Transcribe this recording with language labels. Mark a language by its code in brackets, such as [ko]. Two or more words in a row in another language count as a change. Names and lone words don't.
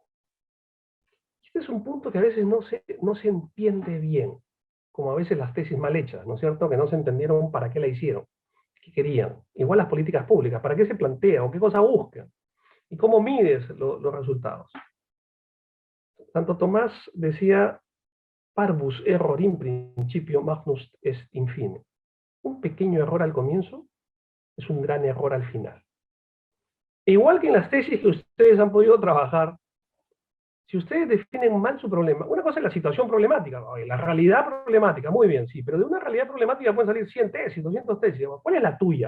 [es] Este es un punto que a veces no se entiende bien, como a veces las tesis mal hechas, ¿no es cierto? Que no se entendieron para qué la hicieron, qué querían. Igual las políticas públicas, ¿para qué se plantea o qué cosa buscan? ¿Y cómo mides los resultados? [la] Santo Tomás decía, parvus error in principio magnus est in fine. [es] Un pequeño error al comienzo es un gran error al final. E igual que en las tesis que ustedes han podido trabajar, si ustedes definen mal su problema, una cosa es la situación problemática, la realidad problemática, muy bien, sí, pero de una realidad problemática pueden salir 100 tesis, 200 tesis, ¿cuál es la tuya?